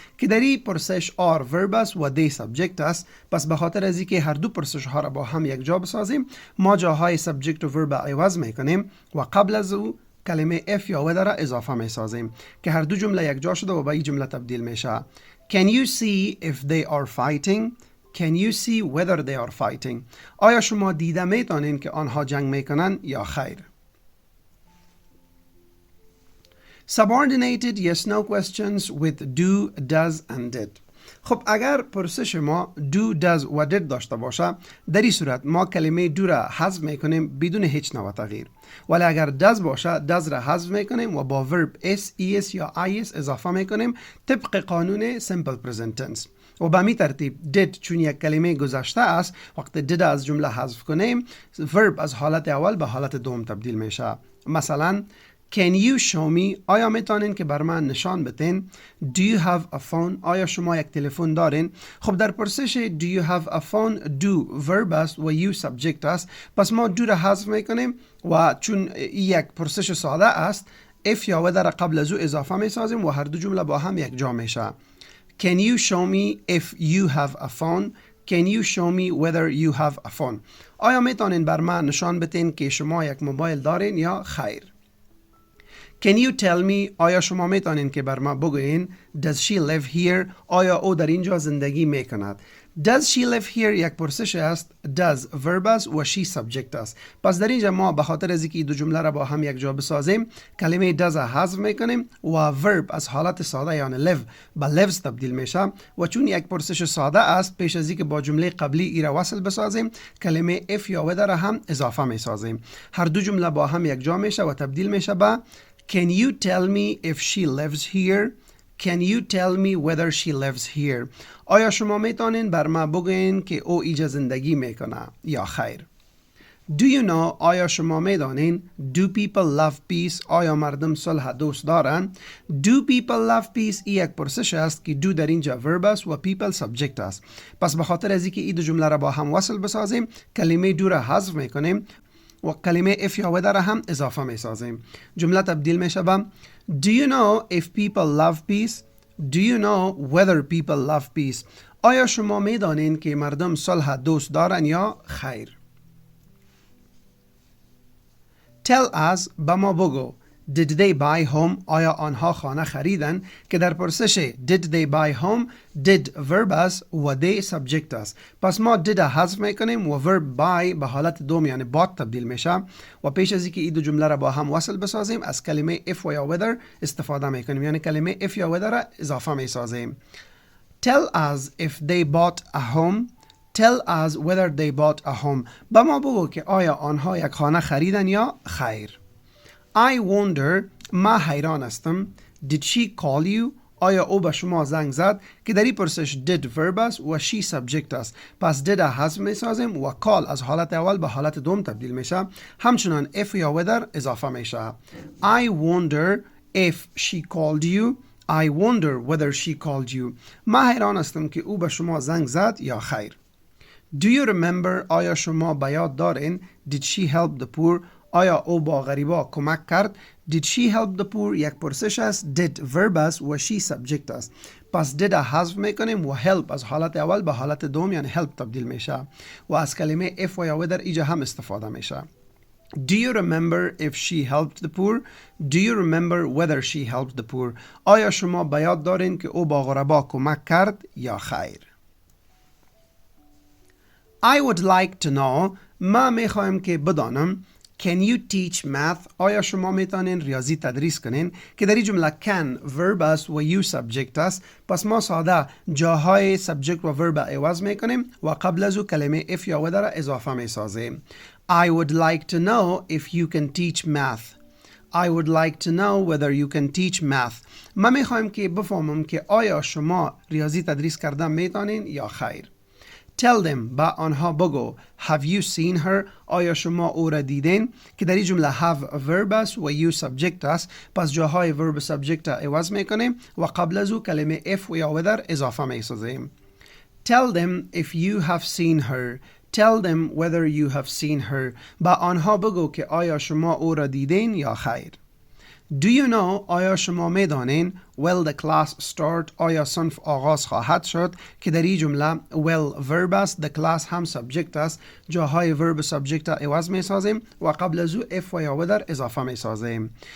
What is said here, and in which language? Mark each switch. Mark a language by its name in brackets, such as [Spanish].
[Persian] که در این پرسش are verb است و they subject است، پس به خاطر از اینکه هر دو پرسش ها را با هم یک جا بسازیم، ما جاهای subject و verb عوض میکنیم و قبل از او کلمه if یا whether را اضافه میسازیم که هر دو جمله یک جا شده و به این جمله تبدیل میشه. [English] Can you see if they are fighting؟ Can you see whether they are fighting؟ [Persian] آیا شما دیده میتونین که آنها جنگ میکنن یا خیر؟ [English] Subordinated yes no questions with do, does and did. [Persian] خب اگر پرسش ما do, does و did داشته باشه، در این صورت ما کلمه do را حذف میکنیم بدون هیچ نوع تغییر. ولی اگر does باشه does را حذف میکنیم و با verb s, es یا is اضافه میکنیم طبق قانون simple present tense. و به می ترتیب did چون یک کلمه گذشته است، وقتی did از جمله حذف کنیم verb از حالت اول به حالت دوم تبدیل میشه. مثلا [English] Can you show me؟ [Persian] آیا میتونین که بر من نشان بدین؟ [English] Do you have a phone؟ [Persian] آیا شما یک تلفن دارین؟ خب در پرسش [English] Do you have a phone [Persian] do verb است و you subject است، پس ما do را حذف میکنیم و چون یک پرسش ساده است if یا whether را قبل از او اضافه میسازیم و هر دو جمله با هم یک جا میشه. [English] Can you show me if you have a phone؟ [Persian] Can you show me whether you have a phone؟ آیا میتونین بر من نشان بدین که شما یک موبایل دارین یا خیر؟ [English] Can you tell me؟ [Persian] آیا شما میتونین که بر ما بگوین [English] Does she live here؟ [Persian] آیا او در اینجا زندگی میکند؟ [English] Does she live here [Persian] یک پرسش است، does verb است و she subject است. پس در اینجا ما به خاطر از اینکه دو جمله را با هم یک جا بسازیم کلمه does حذف میکنیم و verb از حالت ساده یعنی live به lives تبدیل میشه و چون یک پرسش ساده است پیش از اینکه با جمله قبلی ای را وصل بسازیم کلمه if یا whether را هم اضافه میسازیم. هر دو جمله با هم یک جا میشه و تبدیل میشه به [English] Can you tell me if she lives here؟ [Persian] Can you tell me whether she lives here؟ آیا شما میتونین بر ما بگوین که او اینجا زندگی میکنه یا خیر؟ [English] Do you know؟ [Persian] آیا شما میدانین [English] Do people love peace؟ [Persian] آیا مردم صلح دوست دارن؟ [English] Do people love peace [Persian] ای یک پرسش است که do در اینجا verb است و people subject است. پس به خاطر از اینکه این دو جمله را با هم وصل بسازیم کلمه do را حذف میکنیم و کلمه if یا whether را هم اضافه میسازیم. [English] جمله تبدیل میشه به Do you know if people love peace؟ Do you know whether people love peace؟ [Persian] آیا شما میدانین که مردم صلح دوست دارن یا خیر؟ [English] Tell us [Persian] به ما بگو [English] Did they buy home؟ [Persian] آیا آنها خانه خریدن؟ که در پرسش [English] Did they buy home did verb [Persian] است و [English] they subject [Persian] است. پس ما did حذف میکنیم و verb buy به حالت دوم یعنی bought تبدیل میشه و پیش از اینکه این دو جمله را با هم وصل بسازیم از کلمه if و یا whether استفاده میکنیم یعنی کلمه if یا whether را اضافه میسازیم. [English] Tell us if they bought a home. Tell us whether they bought a home. [Persian] به ما بگو که آیا آنها یک خانه خریدن یا خیر. [English] I wonder [Persian] ما حیران هستم [English] Did she call you؟ [Persian] آیا او به شما زنگ زد؟ که در این پرسش did verb است و she subject است. پس did حذف میسازیم و call از حالت اول به حالت دوم تبدیل میشه. همچنان if یا whether اضافه میشه. [English] I wonder if she called you. I wonder whether she called you. [Persian] ما حیران هستم که او به شما زنگ زد یا خیر. [English] Do you remember؟ [Persian] آیا شما به یاد دارین [English] Did she help the poor؟ [Persian] آیا او با غریبا کمک کرد؟ [English] Did she help the poor [Persian] یک پرسش است did verb است و she subject است. پس did حذف میکنیم و help از حالت اول به حالت دوم یعنی help تبدیل میشه و از کلمه if و یا whether اینجا هم استفاده میشه. [English] Do you remember if she helped the poor؟ [Persian] Do you remember whether she helped the poor؟ آیا شما به یاد دارین که او با غربا کمک کرد یا خیر؟ [English] I would like to know [Persian] ما میخوایم که بدانم [English] Can you teach math؟ [Persian] آیا شما میتونین ریاضی تدریس کنین؟ که در این جمله can verb است و you subject است. پس ما ساده جاهای subject و verb عوض میکنیم و قبل از او کلمه if یا whether را اضافه میسازیم. [English] I would like to know if you can teach math. I would like to know whether you can teach math. [Persian] ما میخوایم که بفهمم که آیا شما ریاضی تدریس کردن میتونین یا خیر. [English] Tell them [Persian] با آنها بگو [English] Have you seen her؟ [Persian] آیا شما او را دیدین؟ که در این جمله have verb است و you subject است. پس جاهای verb subject را عوض میکنیم و قبل از او کلمه if و یا whether اضافه میسازیم. [English] Tell them if you have seen her. Tell them whether you have seen her. [Persian] با آنها بگو که آیا شما او را دیدین یا خیر. [English] Do you know؟ [Persian] آیا شما میدانین [English] Will the class start؟ [Persian] آیا صنف آغاز خواهد شد؟ که در این جمله will verb است the class هم subject است. جاهای verb subject را عوض میسازیم و قبل از او if و یا whether اضافه میسازیم.